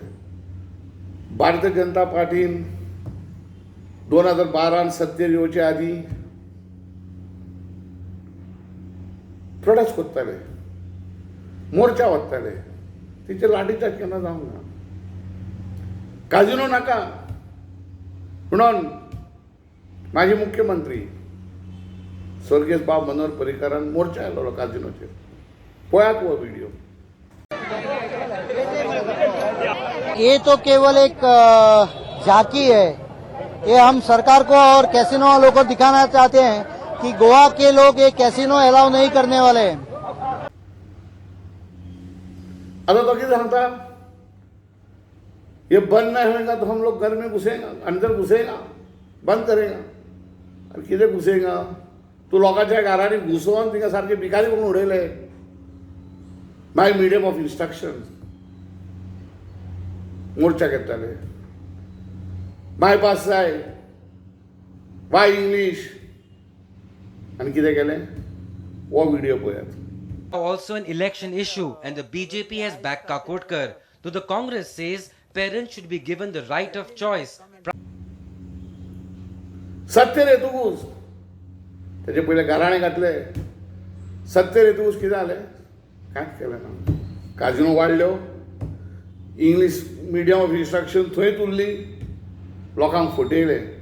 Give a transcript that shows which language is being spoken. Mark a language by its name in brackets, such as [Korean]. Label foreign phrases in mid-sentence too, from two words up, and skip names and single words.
[Konkani] भारतीय जनता पार्टीन 2012 सत्तेर येवचे आदीं प्रोटेस्ट करताले, मोर्चा वचताले, तिचे लाठीचार्ज केन्ना जावंक ना. काजिनो नाका म्हणून माजी मुख्यमंत्री स्वर्गीय बाब मनोहर पर्रीकारान मोर्चा आयलो काजिनोचेर. पळयात वो वीडियो. [Hindi] ये तो केवल एक झांकी है. ये हम सरकार को और कैसीनो वालों को दिखाना चाहते हैं कि गोवा के लोग ये कैसीनो अलाउ नहीं करने वाले हैं. आता तो क्या सांगता, ये बंद नहीं होगा तो हम लोग घर में घुसेगा, अंदर घुसेगा, बंद करेगा. [Konkani] अरे कितें घुसेगा, तू लोकांच्या घरांनी घुसोवन तिका सारखे भिकारी करून उडयले. माय [English] medium of instruction [Konkani] मोर्चा घेताले. माय पास जाय, वाय इंग्लिश, आनी कितें केलें हो व्हिडिओ पळयात. [English] Also an election issue, and the BJP has backed Kakodkar. Though the Congress says parents should be given the right of choice. [Konkani] सत्तेर येतकूच त्याचे पयले घराणे घातले. सत्तेर येतकूच कितें जालें, कांयच केलें ना. काजिनो वाडल्यो, [English] English medium of instruction [Konkani] थंयच उरली, लोकांक फटयले.